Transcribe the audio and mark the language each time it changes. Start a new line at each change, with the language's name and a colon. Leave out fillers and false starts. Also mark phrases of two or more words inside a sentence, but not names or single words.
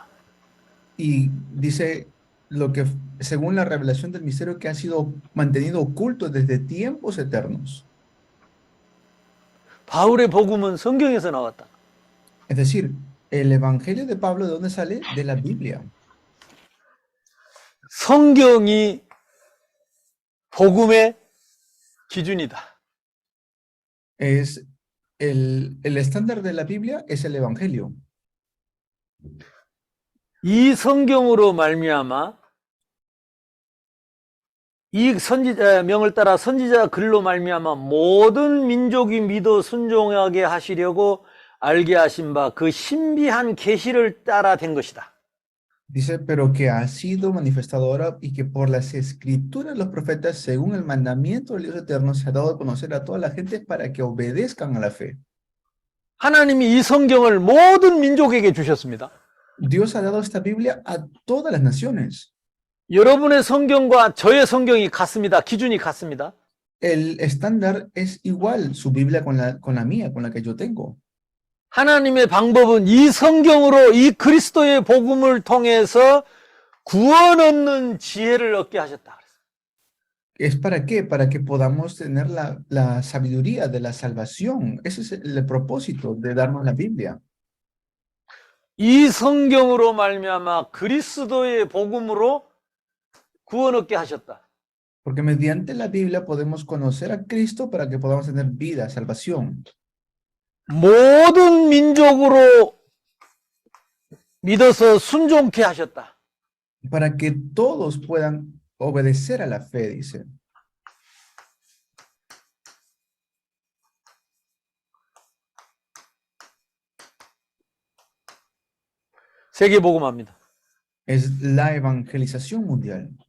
Spanish: Y dice lo que, según la revelación del misterio que ha sido mantenido oculto desde tiempos eternos.
Korean: 바울의 복음은 성경에서 나왔다.
Spanish: Es decir, el evangelio de Pablo, ¿de dónde sale? De la Biblia.
Korean: 성경이 복음의 기준이다.
Spanish: Es el estándar de la Biblia es el evangelio.
Korean: 이 성경으로 말미암아 이 선지자 명을 따라 선지자 글로 말미암아 모든 민족이 믿어 순종하게 하시려고 알게 하신 바 그 신비한 계시를 따라 된 것이다.
Spanish: Dice, pero que ha sido manifestado ahora y que por las escrituras de los profetas, según el mandamiento del Dios eterno, se ha dado a conocer a toda la gente para que obedezcan a la fe.
Korean: 하나님이 이 성경을 모든 민족에게 주셨습니다.
Spanish: Dios ha dado esta Biblia a todas las naciones.
Korean: 여러분의 성경과 저의 성경이 같습니다. 기준이 같습니다.
Spanish: El estándar es igual, su Biblia con la mía, con la que yo tengo.
Korean: 하나님의 방법은 이 성경으로 이 그리스도의 복음을 통해서 구원 얻는 지혜를 얻게 하셨다.
Spanish: ¿Es para qué? Para que podamos tener la sabiduría de la salvación. Ese es el propósito de darnos la Biblia.
Korean: 이 성경으로 말미암아 그리스도의 복음으로 구원 얻게 하셨다.
Spanish: Porque mediante la Biblia podemos conocer a Cristo para que podamos tener vida, salvación.
Korean: 모든 민족으로 믿어서 순종케 하셨다.
Spanish: Para que todos puedan obedecer a la fe, dice.
Korean: 세계 복음화입니다.
Spanish: Es la evangelización mundial.